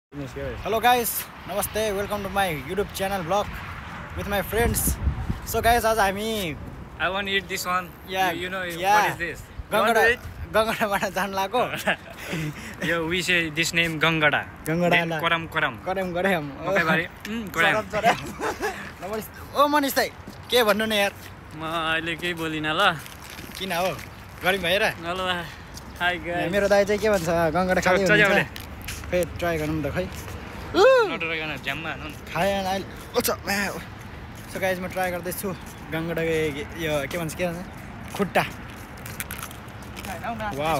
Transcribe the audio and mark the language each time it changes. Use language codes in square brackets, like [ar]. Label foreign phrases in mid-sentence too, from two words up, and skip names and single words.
[en] Hello guys, Namaste. Welcome to my YouTube channel vlog with my friends. So guys, as I want to eat this one. Yeah, you know yeah. what is this? [ne] Gangada जान लागो. [en] Yo, we say this name Gangada. Gangada. Koram. Koram. Okay, buddy. Koram. [ne] ओ मनिष दाइ के भन्नु न यार म अहिले केही बोलिन ल किन हो गरी भएर [en] hello hi guys [ne] मेरो दाइ चाहिँ के भन्छ गङ्गडा खादै हुन्छ खै ट्राई गरौँ त खै नडराइकन झ्याममा हानु खाएन अहिले ओछ [en] so guys [ne] म ट्राई गर्दै छु गङ्गडा यो के भन्छ खुट्टा वाउ